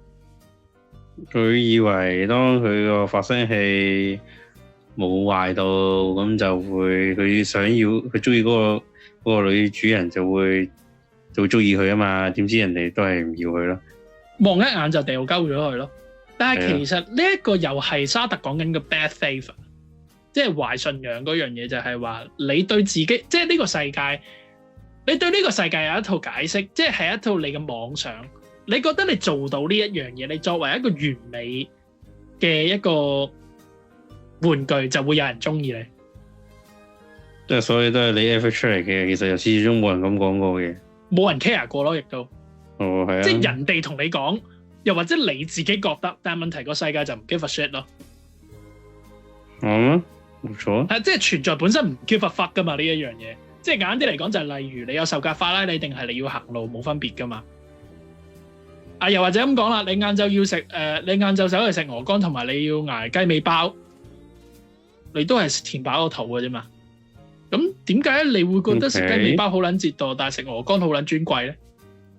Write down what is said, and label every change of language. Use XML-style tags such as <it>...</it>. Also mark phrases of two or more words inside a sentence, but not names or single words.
<yue>佢以為當佢個發聲器冇壞到，咁就會佢想要佢中意嗰個女主人就會中意佢啊嘛，點知人哋都係唔要佢咯，望一眼就掉鳩咗佢咯。但係其實呢一個又係沙特講緊嘅</yue> <en>bad faith，</en> <yue>即係壞信仰嗰樣嘢，就係話你對自己，即係呢個世界，你對呢個世界有一套解釋，即係一套你嘅妄想，你覺得你做到呢一樣嘢，你作為一個完美嘅一個玩具就會有人中意你，即係所以都係你 effort 出嚟嘅，其實又始終冇人咁講過嘅，冇人 care 過咯，亦都係啊，即係人哋同你講，又或者你自己覺得，但係問題個世界就唔</yue> <en>give a shit</en> <yue>咯，冇錯，係即係存在本身唔</yue> <en>give a fuck</en> <yue>噶嘛呢一樣嘢，即係簡單啲嚟講就係例如你有售價法拉利定係你要行路冇分別噶嘛。又或者咁講啦，你晏晝要食你晏晝走去食鵝肝，同埋你要捱雞尾包，你都係填飽個肚嘅啫嘛。咁點解你會覺得食雞尾包好撚折墮，但係食鵝肝好撚尊貴咧？</yue>